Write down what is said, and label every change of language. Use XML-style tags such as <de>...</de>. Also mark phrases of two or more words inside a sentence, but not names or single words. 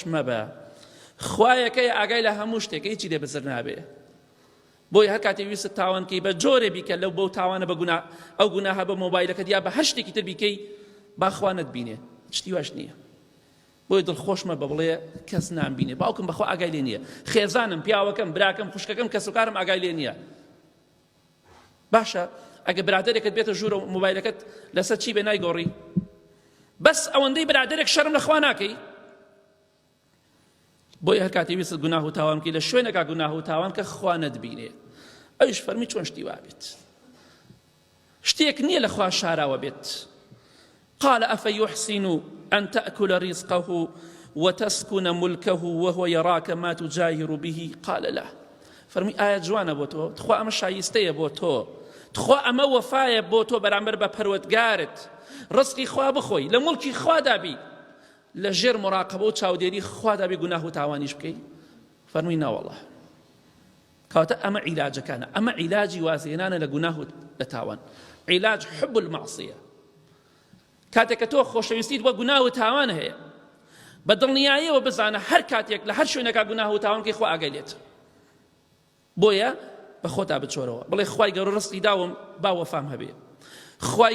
<ckb>مەبە خوایەکەی ئاگای لە هەموو شتێک هیچی لێ بزر نابێ بۆی هەر کاتێ ویست تاوانکەی بە جۆرێ بیکە لەو بەو تاوانە بە ئەو گوناهە بە مۆبایلەکەت یا بە هەر شتێکی تر بیکەی با خوا نەتبینێ شتی واش نییە بۆی دڵخۆشمە بە بڵێ کەس نامبینێ باوکم بەخوا ئاگای لێ نییە خێزانم پیاوەکەم براکەم خوشکەکەم کەسوکارم ئاگای لێ نییە باشە ئەگە برادەرێکت بێتە ژوورە و مۆبایلەکەت لەسەر چی بێ نایگۆڕی بەس ئەوەندەی برادەرێک شەرم لە خوا ناکەی بۆی هەر کاتی ویست گوناه و تاوان بکەی لە شوێنێکا گوناه و تاوان کە خوا نەتبینێ ئەویش فەرمی چۆن شتی وا بێت شتێک نییە لە خوا شاراوە بێت</ckb> <ar>قال أفيحسن أن تأكل رزقه وتسكن ملكه وهو يراك ما تجاهر به قال لا</ar> <ckb>فەرمووی ئایا جوانە بۆ تۆ تخوا ئەمە شایستەیە بۆ تۆ تخوا ئەمە وەفایە بۆ تۆ بەرامبەر بە پەروەردگارت ڕزقی خوا بخۆی لە موڵکی خوا دابی لە ژێر مراقبە و چاودێری خوا دابی گوناه و تاوانیش بکەی فەرمووی ناوەڵڵا کەواتە ئەمە عیلاجەکانە ئەمە عیلاجی وازێنانە لە گوناه و لە تاوان عیلاج</ckb> <ar>حب المعصیە</ar> <ckb>کاتێک کە تۆ خۆشەویستیت بۆ گوناه و تاوان هەیە بە دڵنیاییەوە بزانە هەر کاتێک لە هەر شوێنێکا گوناه و تاوان بکەی خوا ئاگای لێت بۆیە بە خۆتا بچۆرەوە بڵێ خوای گەورە ڕزقی داوم با وەفام هەبێ خوای</ckb>